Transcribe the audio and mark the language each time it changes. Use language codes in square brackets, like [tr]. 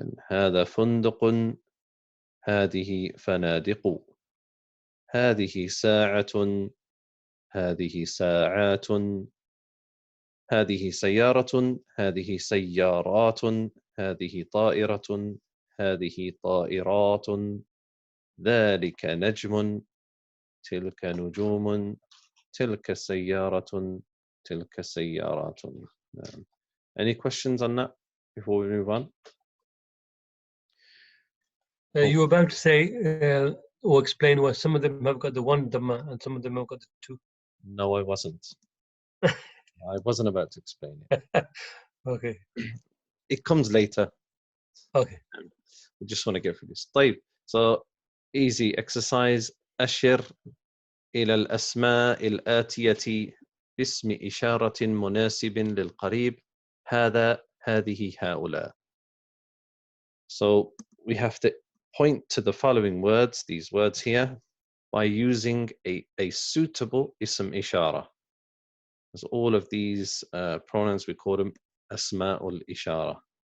[ar] هذا فندق، هذه فنادق، هذه ساعة، هذه ساعات، هذه سيارة، هذه سيارات، هذه طائرة، هذه طائرات، ذلك نجم، تلك نجوم، تلك سيارة، تلك سيارات. [en] Any questions on that before we move on? You were about to say or explain why some of them have got the one Dhamma and some of them have got the two. No, I wasn't. I wasn't about to explain it. Okay. It comes later. Okay. We just want to go through this. طيب. So easy exercise. [ar] أشر إلى الأسماء الآتية باسم إشارة مناسب للقريب. هذا، هذه، هؤلاء. [en] So we have to point to the following words, these words here, by using a suitable ism ishara. Because all of these pronouns, we call them asma'ul ishara.